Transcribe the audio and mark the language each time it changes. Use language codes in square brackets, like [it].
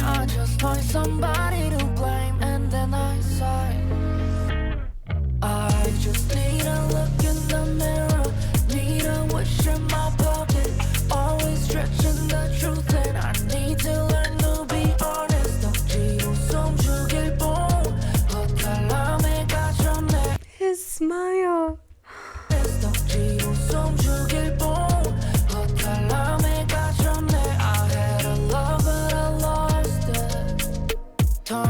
[en] I just find somebody to blame and then I sigh. I just need a look in the mirror, need a wish in my pocket, always stretching the truth and I need to learn to be honest. [ko] 억지로 숨죽일 뻔 허탈함에 갇혔네. [en] His smile. [ko] 억지로 숨죽일 뻔 허탈함에 갇혔네. [en] I had a love but I lost it.